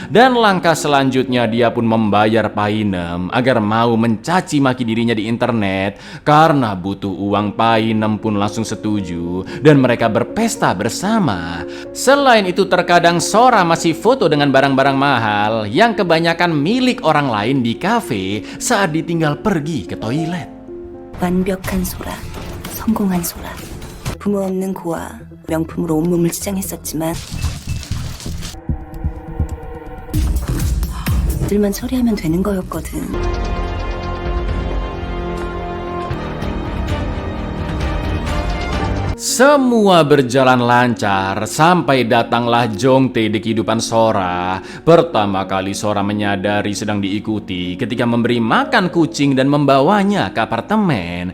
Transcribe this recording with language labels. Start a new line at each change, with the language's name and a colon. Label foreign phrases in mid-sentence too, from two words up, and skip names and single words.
Indonesian: Dan langkah selanjutnya dia pun membayar Painem agar mau mencaci maki dirinya di internet. Karena butuh uang, Painem pun langsung setuju dan mereka berpesta bersama. Selain itu terkadang Sora masih foto dengan barang-barang mahal yang kebanyakan milik orang lain di kafe saat ditinggal pergi ke toilet.
Korean: 완벽한 소라, 성공한 소라. 부모 없는 고아, 명품으로 온몸을 치장했었지만 들만 처리하면 되는 거였거든.
Indonesian: Semua berjalan lancar sampai datanglah Jongtae di kehidupan Sora. Pertama kali Sora menyadari sedang diikuti ketika memberi makan kucing dan membawanya ke apartemen.